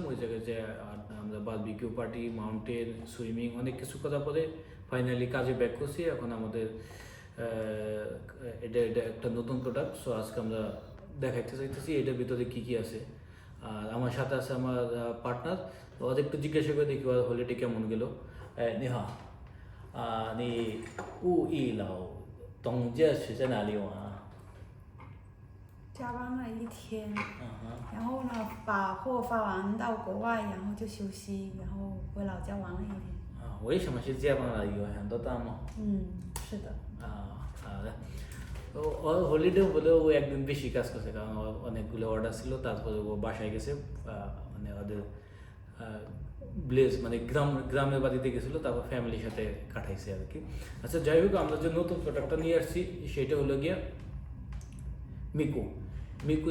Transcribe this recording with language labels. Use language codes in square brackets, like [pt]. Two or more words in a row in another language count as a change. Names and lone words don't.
[bn] ওই জায়গায় যে আমরা [en] barbecue party, [bn] মাউন্টেন, সুইমিং অনেক কিছু করার পরে ফাইনালি কাজে ব্যাক করছি। এখন আমাদের এটা এটা একটা নতুন প্রোডাক্ট। সো আজকে আমরা দেখাইতে চাইতেছি এটার ভিতরে কী কী আছে। আর আমার সাথে আছে আমার পার্টনার। তো ওদের একটু জিজ্ঞাসা করে দেখি ওর হলিডে কেমন গেল। [zh] 你好，你五一劳冬假是在哪里玩啊？加班了一天，嗯哼，然后呢，把货发完到国外，然后就休息，然后回老家玩了一天。为什么是加班了？有很多单吗？是的。 [bn] 好的。ও হলিডে বলে ও একদিন বেশি কাজ করছে, কারণ অনেকগুলো অর্ডার ছিল। তারপরে ও বাসায় গেছে, মানে ওদের মানে গ্রামের বাড়িতে গেছিলো, তারপর ফ্যামিলির সাথে কাটাইছে আর কি। আচ্ছা, যাই হোক, আমরা যে নতুন প্রোডাক্টটা নিয়ে আসছি সেটা হলো গিয়া মিকু।